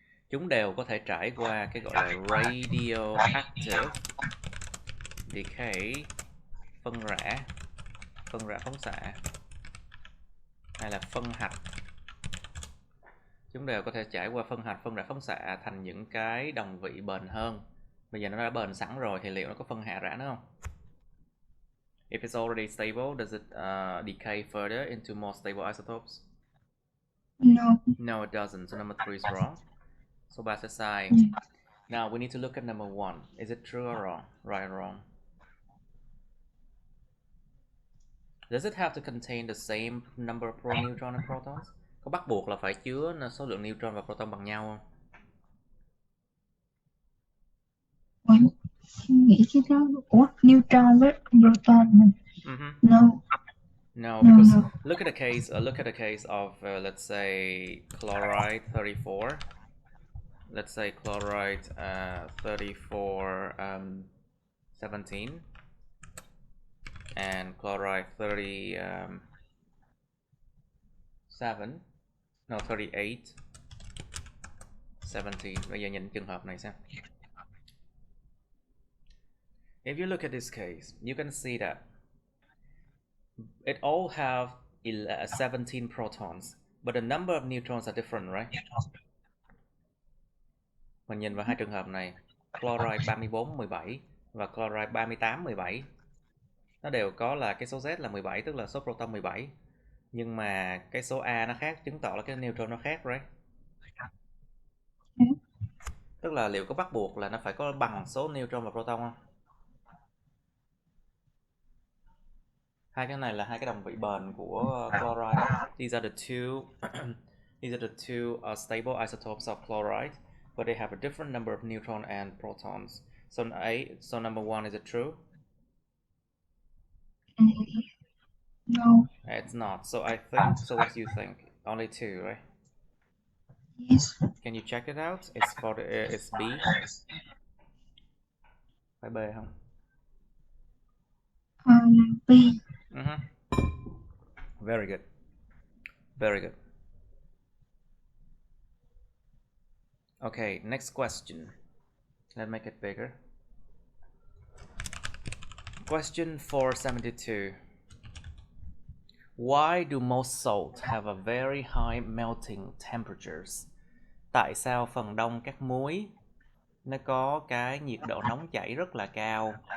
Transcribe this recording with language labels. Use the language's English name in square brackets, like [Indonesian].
[Vietnamese] Chúng đều có thể trải qua cái gọi là [English] radioactive decay, [Vietnamese] phân rã phóng xạ, hay là phân hạch. Chúng đều có thể trải qua phân rã phóng xạ thành những cái đồng vị bền hơn. Bây giờ nó đã bền sẵn rồi thì liệu nó có phân hạ rã nữa không? [English] If it's already stable, does it decay further into more stable isotopes? No. No, it doesn't. So number 3 is wrong. [Vietnamese] Số 3 sẽ sai. [English] Now we need to look at number 1. Is it true or wrong? Right or wrong? Does it have to contain the same number of neutron and protons? [Vietnamese] Có bắt buộc là phải chứa số lượng neutron và proton bằng nhau không? Nghĩ cái đó. Ủa, neutron với proton. [English] No. No, because look at the case of let's say chloride 34. Let's say chloride 34 17 and chloride 37 no 38 17. [Vietnamese] Bây giờ nhìn trường hợp này xem. [English] If you look at this case, you can see that it all have 17 protons, but the number of neutrons are different, right? [Vietnamese] Mình nhìn vào hai trường hợp này, chloride 34 17 và chloride 38 17. Nó đều có là cái số Z là 17, tức là số proton 17. Nhưng mà cái số A nó khác, chứng tỏ là cái neutron nó khác, [English] right? [Vietnamese] Tức là liệu có bắt buộc là nó phải có bằng số neutron và proton không? Hai cái này là hai cái đồng vị bền của chloride. [English] These are the two stable isotopes of chloride. but they have a different number of neutrons and protons. So number one, is it true? No. It's not. So I think, so what do you think? Only two, right? Yes. Can you check it out? It's for the it's B. [Vietnamese] Phải B không? [English] B. Very good. Very good. Okay, next question. Let's make it bigger. Question 472. Why do most salt have a very high melting temperatures? [Vietnamese] Tại sao phần đông các muối nó có cái nhiệt độ nóng chảy rất là cao?